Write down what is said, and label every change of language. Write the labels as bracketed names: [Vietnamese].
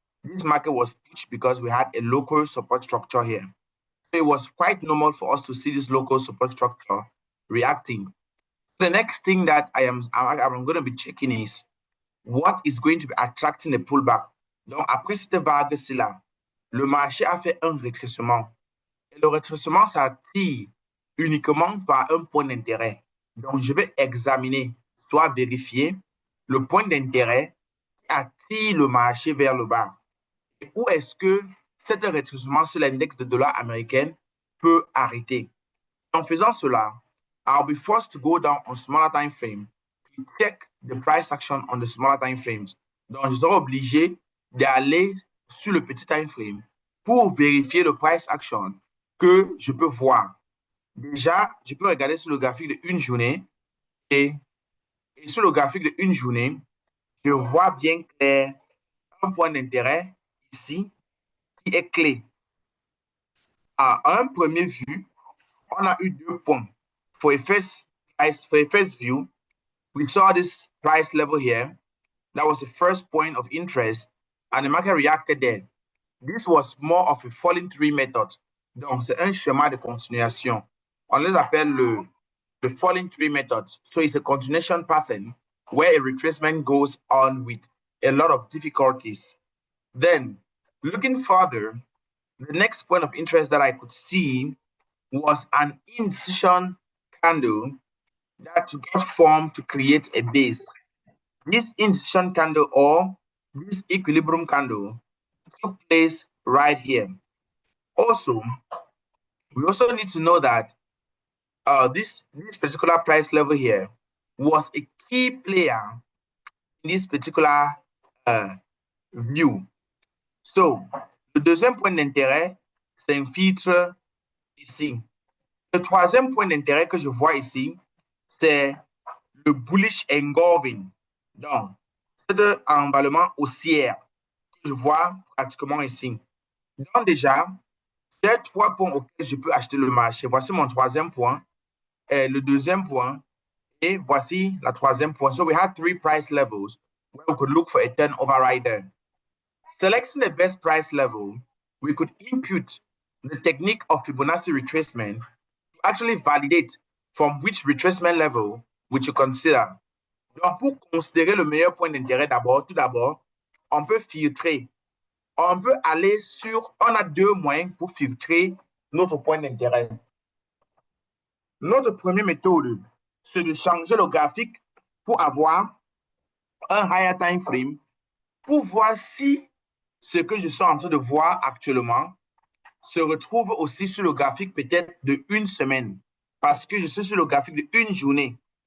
[English] This market was pushed because we had a local support structure here. It was quite normal for us to see this local support structure reacting. The next thing that I'm going to be checking is what is going to be attracting a pullback. [French] Donc, après cette vague-ci là, le marché a fait un rétrécissement. Et le rétrécissement s'attire uniquement par un point d'intérêt. Donc, je vais examiner, soit vérifier le point d'intérêt qui attire le marché vers le bas. Et où est-ce que cet rétrécissement sur l'index de dollar américain peut arrêter? En faisant cela, [English] I'll be forced to go down on smaller time frame to check the price action on the smaller time frames. [French] Donc, je serai obligé d'aller sur le petit time frame pour vérifier le price action que je peux voir. Déjà, je peux regarder sur le graphique de une journée et sur le graphique de une journée, je vois bien clair un point d'intérêt ici qui est clé. À un premier vue, on a eu deux points. [English] For a first view, we saw this price level here. That was the first point of interest, and the market reacted there. This was more of a falling tree method. [French] Donc, c'est un schéma de continuation. On les appelle [English] the falling tree method. So it's a continuation pattern where a retracement goes on with a lot of difficulties. Then, looking further, the next point of interest that I could see was an indecision candle that got formed to create a base. This indecision candle or this equilibrium candle took place right here. Also, we also need to know that this particular price level here was a key player in this particular view. [French] So, le deuxième point d'intérêt s'infiltre ici. Le troisième point d'intérêt que je vois ici, c'est le bullish engulfing. Donc, c'est un emballement haussière que je vois pratiquement ici. Donc, déjà, j'ai trois points auxquels je peux acheter le marché. Voici mon troisième point, le deuxième point, et voici la troisième point. [English] So we had three price levels where we could look for a turnover right there. Selecting the best price level, we could impute the technique of Fibonacci retracement to actually validate from which retracement level we should consider. [French] Donc, pour considérer le meilleur point d'intérêt tout d'abord, on peut filtrer. On peut aller sur, on a deux moyens pour filtrer notre point d'intérêt. Notre première méthode, c'est de changer le graphique pour avoir un higher time frame, pour voir si ce que je suis en train de voir actuellement se retrouve aussi sur le graphique peut-être de une semaine, parce que je suis sur le graphique de une journée.